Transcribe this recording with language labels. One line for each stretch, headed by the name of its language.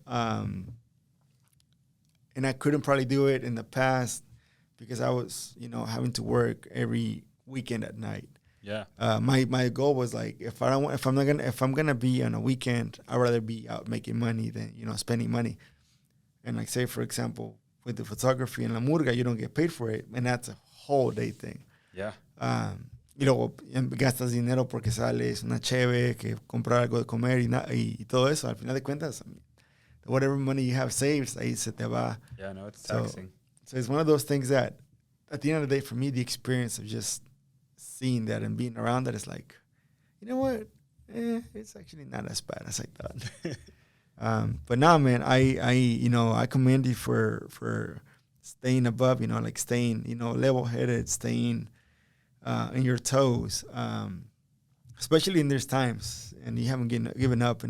English: And I couldn't probably do it in the past because I was, having to work every weekend at night. Yeah. My goal was like, if I'm gonna be on a weekend, I'd rather be out making money than, spending money. And like, say, for example, with the photography and la murga, you don't get paid for it, and that's a whole day thing. Yeah.
Spanish: Gastas dinero porque sales una cheve, que comprar algo de comer y todo eso. Al final de cuentas,
English: I mean, whatever money you have saved,
Spanish: ahí se te va.
English: Yeah, no, it's taxing. So it's one of those things that, at the end of the day, for me, the experience of just seeing that and being around that is like, you know what? It's actually not as bad as I thought. But now, man, I commend you for staying above, like staying, level-headed, staying in your toes, especially in these times, and you haven't given up.